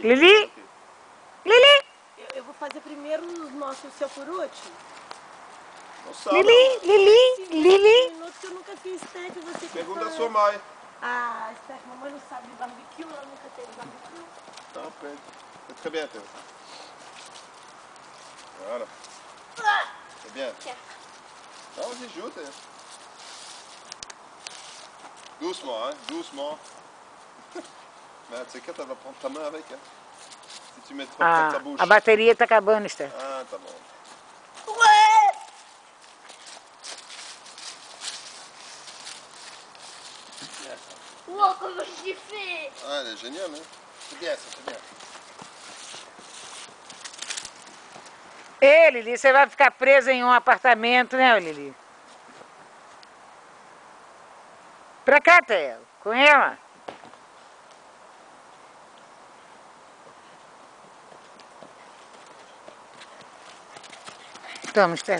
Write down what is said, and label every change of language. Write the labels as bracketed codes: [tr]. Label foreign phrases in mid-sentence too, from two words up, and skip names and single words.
[pt] Lili? Lili? Eu vou fazer primeiro os nossos, o seu por último. Não sabe. Lili? Minutos que eu nunca fiz steak, você que Pergunta faz. a sua mãe. Ah, steak, mamãe não sabe de barbecue, ela nunca teve barbecue. Tá, pede. [fr] Très bien, Teo. Voilà. C'est bien. Non, vas-y, joue, Teo. Doucement, hein, doucement. Mais tu sais quoi, tu vas prendre ta main avec, hein. Si tu mets trop près de ta bouche. [pt] A bateria tá acabando, Esther. Ah, tá bom. Uau, como [fr] je fais! Ah, elle est géniale, hein. C'est bien, ça, c'est bien. [pt] Ei, Lili, você vai ficar presa em um apartamento, né, Lili? Pra cá, Theo, com ela. Toma, Esther.